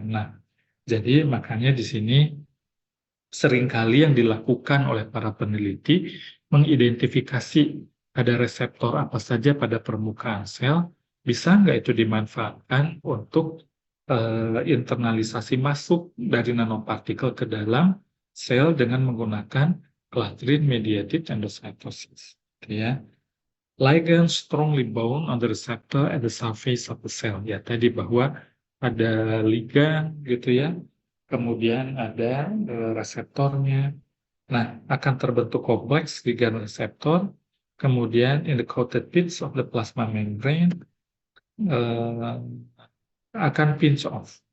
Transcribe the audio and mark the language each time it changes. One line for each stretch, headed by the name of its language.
Indonesian: Nah, jadi makanya di sini seringkali yang dilakukan oleh para peneliti mengidentifikasi ada reseptor apa saja pada permukaan sel, bisa nggak itu dimanfaatkan untuk internalisasi masuk dari nanopartikel ke dalam sel dengan menggunakan clathrin mediated endocytosis, gitu ya.
English: Ligand strongly bound on the receptor at the surface of the cell.
Indonesian: Ya, tadi bahwa ada ligan gitu ya, kemudian ada reseptornya. Nah, akan terbentuk kompleks ligan reseptor, kemudian
English: in the coated bits of the plasma membrane
Indonesian: eh, akan pinch off.